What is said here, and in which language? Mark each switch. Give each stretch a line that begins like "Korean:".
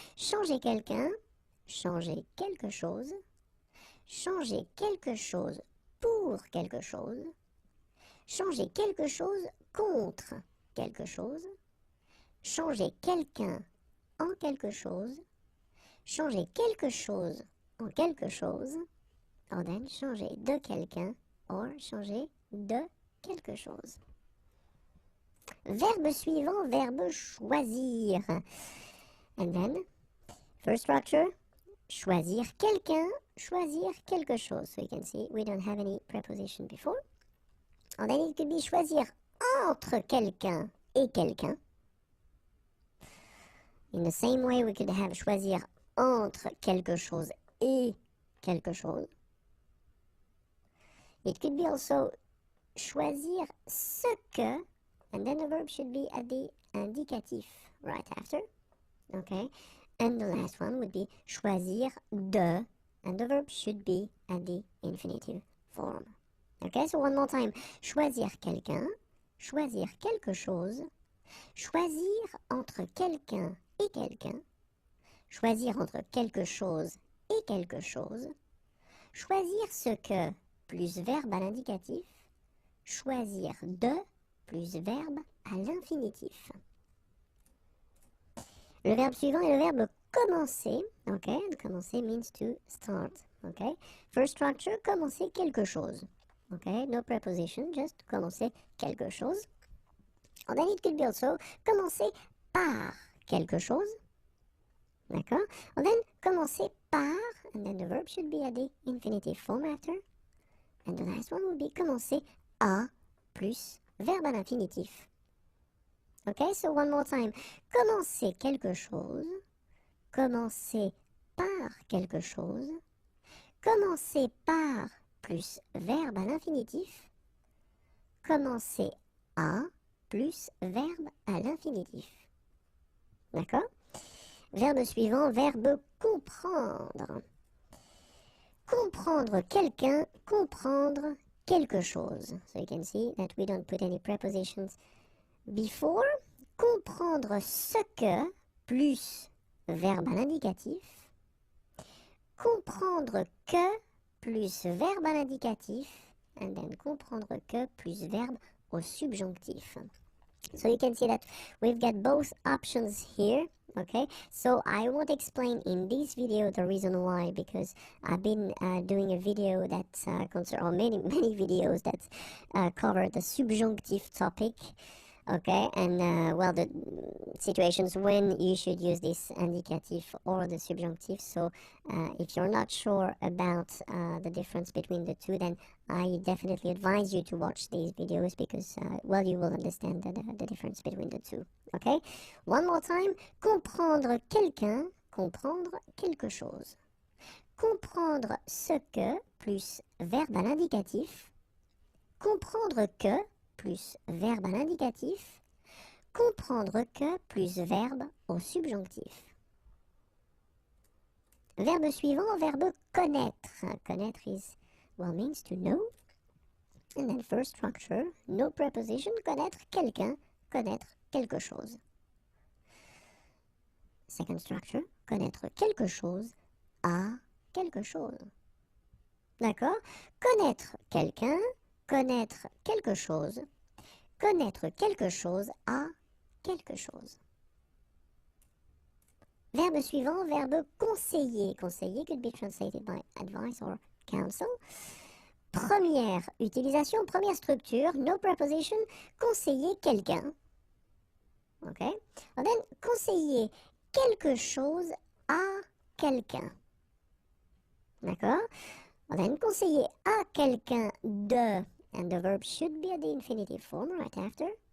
French: Changer quelqu'un, changer quelque chose, changer quelque chose pour quelque chose, changer quelque chose contre quelque chose, changer quelqu'un en quelque chose, changer quelque chose en quelque chose,
English: or then
French: changer de quelqu'un or changer de quelque chose. Verbe suivant, verbe choisir.
English: And then, first structure,
French: choisir quelqu'un, choisir quelque chose.
English: So you can see we don't have any preposition before. And then it could be
French: choisir entre quelqu'un et quelqu'un.
English: In the same way, we could have
French: choisir entre quelque chose et quelque chose.
English: It could be also
French: choisir ce que,
English: and then the verb should be at the indicatif right after. Okay, and the last one would be
French: choisir de,
English: and the verb should be at the infinitive form. Okay, so one more time.
French: Choisir quelqu'un, choisir quelque chose, choisir entre quelqu'un et quelqu'un, choisir entre quelque chose et quelque chose, choisir ce que plus verbe à l'indicatif, choisir de plus verbe à l'infinitif. Le verbe suivant est le verbe commencer.
English: Okay, and commencer means to start. Okay, first structure,
French: commencer quelque chose.
English: Okay, no preposition, just commencer quelque chose. And then it could be also
French: commencer par quelque chose.
English: D'accord? And then
French: commencer par,
English: and then the verb should be at the infinitive form after. And the last one would be
French: commencer à plus verbe à l'infinitif.
English: Okay, so one more time.
French: Commencer quelque chose, commencer par quelque chose, commencer par plus verbe à l'infinitif, commencer à plus verbe à l'infinitif. D'accord? Verbe suivant, verbe comprendre. Comprendre quelqu'un, comprendre quelque chose.
English: So you can see that we don't put any prepositions before.
French: Comprendre ce que plus verbe à l'indicatif. Comprendre que plus verbe à l'indicatif.
English: And then
French: comprendre que plus verbe au subjonctif.
English: So you can see that we've got both options here. Okay, so I won't explain in this video the reason why, because I've been doing a video that or many videos that cover the subjunctive topic. Okay, and well, the situations when you should use this indicative or the subjunctive. So if you're not sure about the difference between the two, then I definitely advise you to watch these videos, because well, you will understand the difference between the two. Okay, one more time.
French: Comprendre quelqu'un, comprendre quelque chose. Comprendre ce que plus verbe à l'indicatif. Comprendre que plus verbe à l'indicatif, comprendre que plus verbe au subjonctif. Verbe suivant, verbe connaître.
English: Connaître is, well, means to know. And then first structure, no preposition,
French: connaître quelqu'un, connaître quelque chose. Second structure, connaître quelque chose à quelque chose. D'accord? Connaître quelqu'un, connaître quelque chose, connaître quelque chose à quelque chose. Verbe suivant, verbe conseiller.
English: Conseiller could be translated by advice or counsel.
French: Première utilisation, première structure,
English: no preposition,
French: conseiller quelqu'un. Ok?
English: And then,
French: conseiller quelque chose à quelqu'un.
English: D'accord? And then,
French: conseiller à quelqu'un de,
English: and the verb should be at the infinitive form right after.